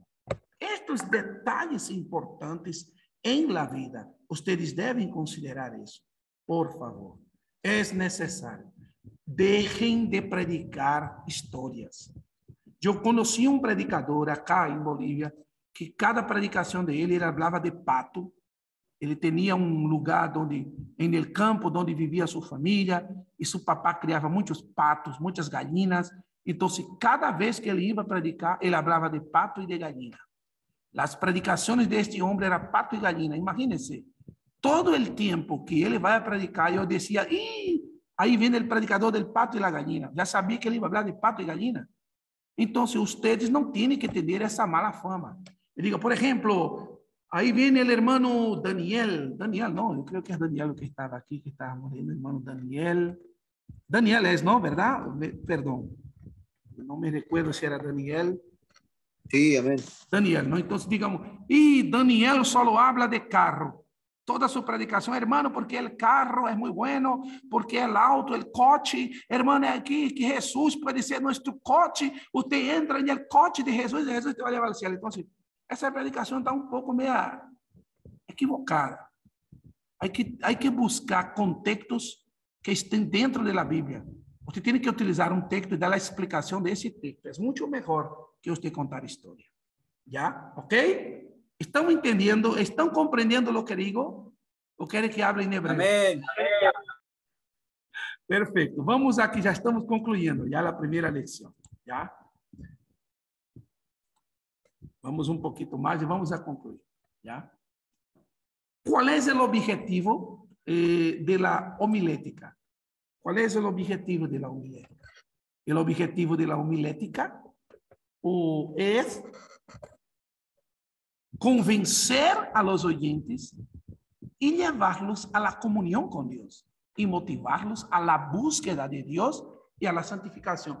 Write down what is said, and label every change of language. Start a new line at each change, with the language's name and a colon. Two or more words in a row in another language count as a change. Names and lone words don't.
Spanish: Estos detalles importantes en la vida, ustedes deben considerar eso. Por favor, es necesario. Dejen de predicar historias. Yo conocí un predicador acá en Bolivia que cada predicación de él hablaba de pato.
Portuguese: Ele tinha um lugar em
Spanish: el campo,
Portuguese: onde vivia sua família, e seu papá criava muitos patos, muitas galinhas. Então, cada vez que ele ia predicar, ele falava de pato e de galinha. As predicações deste homem eram pato e galinha. Imagínense, todo o tempo que ele vai predicar, eu dizia, aí vem o
Spanish: predicador del pato
Portuguese: e la galinha. Já sabia que ele ia falar de pato e galinha. Então, vocês não têm que ter essa mala fama. Eu digo, por exemplo,
Spanish: ahí viene el hermano Daniel. Daniel, no, yo creo que es Daniel el que estaba aquí, que estábamos viendo, hermano Daniel. Daniel es, ¿no? ¿Verdad? Perdón. No me recuerdo si era Daniel. Sí, amén. Daniel, ¿no? Entonces, digamos, y Daniel solo habla de carro. Toda su predicación, hermano, porque el carro es muy bueno, porque el auto, el coche, hermano, es aquí que Jesús puede ser nuestro coche. Usted entra en el coche de Jesús y Jesús te va a llevar al cielo. Entonces,
Portuguese: essa predicação está um pouco meia equivocada.
Spanish: Hay que buscar contextos que estén dentro
Portuguese: da Bíblia. Você tem que utilizar um texto e dar a explicação desse texto. É muito melhor que você contar a história. ¿Ya? ¿Ok? ¿Estão entendendo? ¿Estão compreendendo o que digo? ¿O querem que hable em hebreu?
Spanish: Amén.
Portuguese: Perfeito. Vamos aqui, já estamos concluindo já a primeira lição. ¿Ya? Vamos um pouquinho mais e vamos a concluir. ¿Ya?
Spanish: ¿Cuál es el objetivo de la homilética? ¿Cuál es el objetivo de la homilética? El objetivo de la homilética es convencer a los oyentes y llevarlos a la comunión con Dios y motivarlos a la búsqueda de Dios y a la santificación.